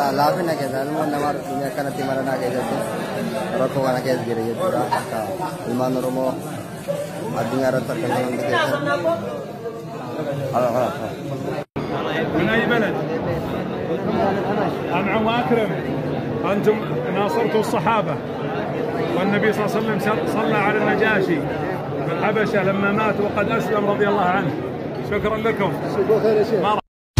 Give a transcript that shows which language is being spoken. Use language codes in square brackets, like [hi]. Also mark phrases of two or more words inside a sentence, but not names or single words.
[om] laafina keessa ilmoon namaa dhufuun akkanatti maranaa keessatti rakkoo kana keessa jira jechuudha akka ilmaan Oromoo addunyaa irratti argaman hundi keessatti. [ar] من أي بلد؟ أنعم وأكرم أنتم ناصرتوا الصحابة والنبي صلى الله عليه وسلم صلى على النجاشي في الحبشة لما مات وقد أسلم رضي الله عنه. شكرا لكم.